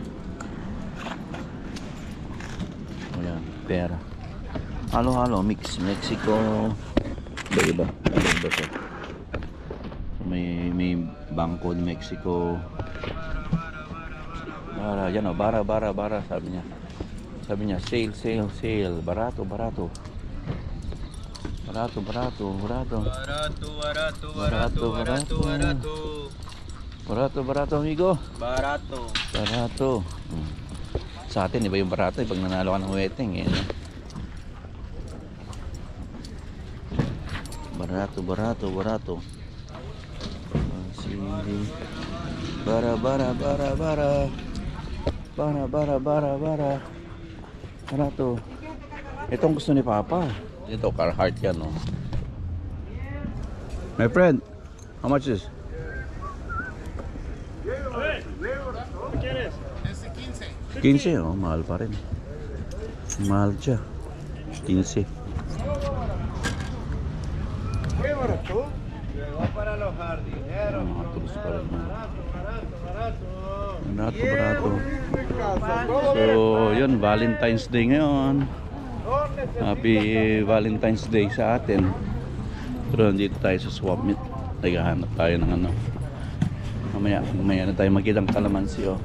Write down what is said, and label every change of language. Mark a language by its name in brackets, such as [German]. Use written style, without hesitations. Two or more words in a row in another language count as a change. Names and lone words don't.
[Filipino] Ayan, pera. Halo-halo, mix. Mexico. Iba siya. May Bangko de Mexico. Yan o, bara, sabi niya, [Spanish] sale, barato. Barato, amigo. Barato. [Filipino] Sa atin, iba yung barato, pag nanalo ka ng wedding, eh. Barato. Sige. Bara. Barato. Itong gusto ni Papa. Ito, Carhartt yan, no? [English] My friend, how much is? It's 15, 15. [Filipino] oh, mahal pa rin. Mahal siya. 15. [Spanish] Qué barato. Llegó para los jardineros. [Filipino] Mga tools pa rin. Barato. Barato. So, yun, Valentine's Day ngayon. [English] Happy Valentine's Day [Filipino] sa atin. Pero nandito tayo sa [English] swap meet. [Filipino] Naghahanap tayo ng ano. Mamaya na tayo magkitang kalamansi, oh.